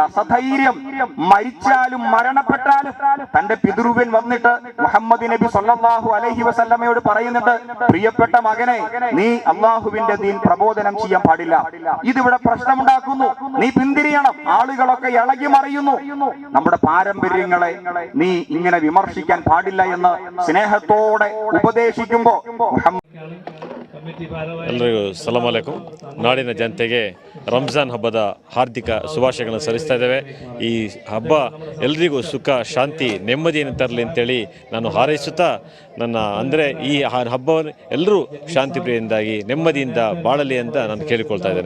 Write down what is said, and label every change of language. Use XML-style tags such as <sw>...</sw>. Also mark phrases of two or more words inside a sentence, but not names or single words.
<ml>സധൈര്യം മരിച്ചാലും മരണപ്പെട്ടാലും തന്റെ പിതൃവൻ വന്നിട്ട് മുഹമ്മദ് നബി</ml> <ar>صلى الله عليه وسلم</ar> <ml>പറയുന്നുണ്ട്, പ്രിയപ്പെട്ട മകനെ, നീ അള്ളാഹുവിന്റെ ദീൻ പ്രബോധനം ചെയ്യാൻ പാടില്ല, ഇതിവിടെ പ്രശ്നമുണ്ടാക്കുന്നു, നീ പിന്തിരിയണം, ആളുകളൊക്കെ ഇളകി മറിയുന്നു, നമ്മുടെ പാരമ്പര്യങ്ങളെ നീ ഇങ്ങനെ വിമർശിക്കാൻ പാടില്ല എന്ന് സ്നേഹത്തോടെ ഉപദേശിക്കുമ്പോ</ml> <kn>ಎಲ್ಲರಿಗೂ</kn> <ar>سلام عليكم.</ar> <kn>ನಾಡಿನ ಜನತೆಗೆ ರಂಜಾನ್ ಹಬ್ಬದ ಹಾರ್ದಿಕ ಶುಭಾಶಯಗಳನ್ನು ಸಲ್ಲಿಸ್ತಾ ಇದ್ದೇವೆ. ಈ ಹಬ್ಬ ಎಲ್ರಿಗೂ ಸುಖ, ಶಾಂತಿ, ನೆಮ್ಮದಿಯನ್ನು ತರಲಿ ಅಂತೇಳಿ ನಾನು ಹಾರೈಸುತ್ತಾ ಅಂದರೆ ಈ ಹಬ್ಬವನ್ನು ಎಲ್ಲರೂ ಶಾಂತಿ ಪ್ರಿಯದಿಂದಾಗಿ ನೆಮ್ಮದಿಯಿಂದ ಬಾಳಲಿ ಅಂತ ನಾನು ಕೇಳಿಕೊಳ್ತಾ ಇದ್ದೇನೆ.</kn>